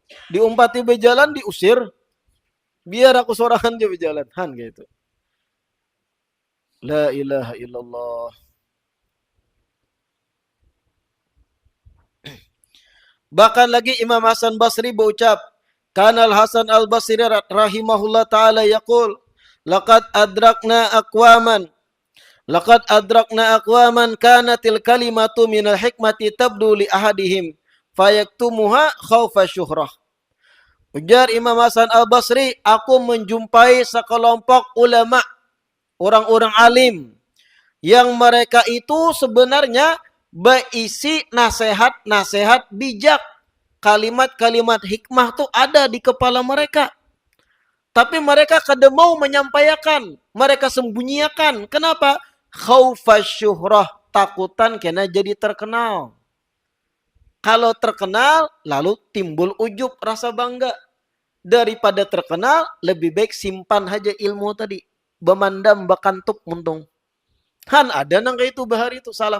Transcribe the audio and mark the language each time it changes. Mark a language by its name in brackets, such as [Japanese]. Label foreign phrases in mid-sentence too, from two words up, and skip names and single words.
[Banjar] Diumpati berjalan diusir. Biar aku sorangan dia berjalan. Han gitu. [Arabic] لا إله إلا الله. [Indonesian] Bahkan lagi Imam Hasan Basri berucap, [Arabic] كان الحسن البصري رحمه الله تعالى يقول لقد أدركنا أقواما كانت الكلمة من الحكمة تبدو لأحدهم فيكتمها خوف الشهرة. [Banjar] Ujar Imam Hasan Al-Basri, [Indonesian] aku menjumpai sekelompok ulama, orang-orang alim, yang mereka itu sebenarnya berisi nasihat-nasihat bijak. Kalimat-kalimat hikmah tuh ada di kepala mereka. Tapi mereka kada mau menyampaikan. Mereka sembunyikan. Kenapa? [Arabic] خوف الشهرة. [Indonesian] Takutan kena jadi terkenal. Kalau terkenal, lalu timbul ujub, rasa bangga. Daripada terkenal, lebih baik simpan aja ilmu tadi. [Banjar] Bemandam bakantuk muntung. Han ada nang kayak itu bahari itu salaf.